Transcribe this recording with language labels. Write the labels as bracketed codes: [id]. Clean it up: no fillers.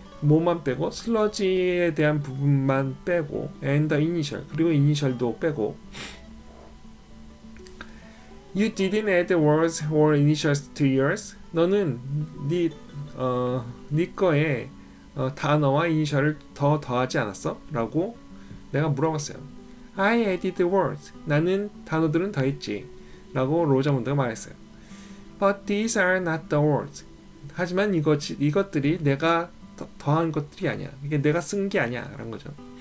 [ko] 뭐만 빼고 슬러지에 대한 부분만 빼고 [en] and the initial [ko] 그리고 이니셜도 빼고 [en] You didn't add words or initials to yours. [ko] 너는 네 거에 단어와 이니셜을 더하지 않았어? 라고 내가 물어봤어요. [en] I added words. [ko] 나는 단어들은 더했지 라고 로저먼드가 말했어요. [en] But these are not the words. [ko] 하지만 이것들이 내가 더한 것들이 아니야. 이게 내가 쓴 게 아니야 라는 거죠.